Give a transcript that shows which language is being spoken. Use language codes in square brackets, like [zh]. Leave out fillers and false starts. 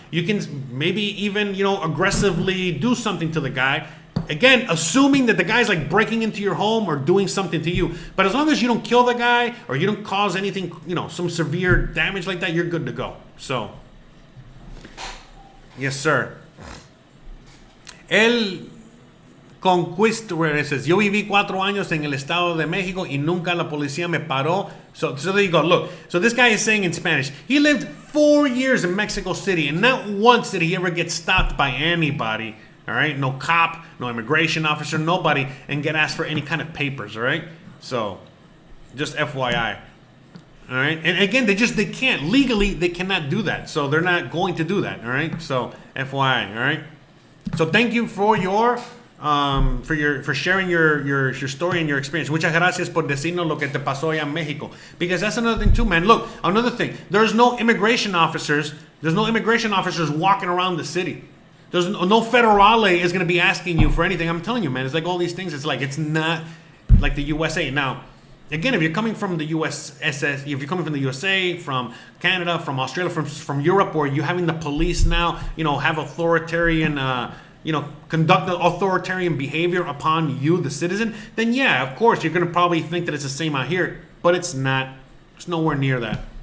[en] You can maybe even, aggressively do something to the guy. Again, assuming that the guy's like breaking into your home or doing something to you. But as long as you don't kill the guy or you don't cause anything, some severe damage like that, you're good to go. So, yes, sir. [es] El Conquistador says, yo viví 4 años en el Estado de México y nunca la policía me paró. [en] So there you go. Look, so this guy is saying in Spanish, he lived 4 years in Mexico City and not once did he ever get stopped by anybody. All right, no cop, no immigration officer, nobody, and get asked for any kind of papers. All right, so just FYI. All right, and again, they can't legally, they cannot do that, so they're not going to do that. All right, so FYI. All right. So thank you for for sharing your story and your experience. [es] Muchas gracias por decirnos lo que te pasó allá en México. [en] Because that's another thing too, man. Look, another thing. There's no immigration officers. There's no immigration officers walking around the city. There's no federale is going to be asking you for anything. I'm telling you, man. It's like all these things. It's not like the USA. Now, again, if you're coming from the if you're coming from the USA, from Canada, from Australia, from Europe, where you're having the police now, have authoritarian, conduct authoritarian behavior upon you, the citizen, then yeah, of course, you're going to probably think that it's the same out here, but it's not. It's nowhere near that.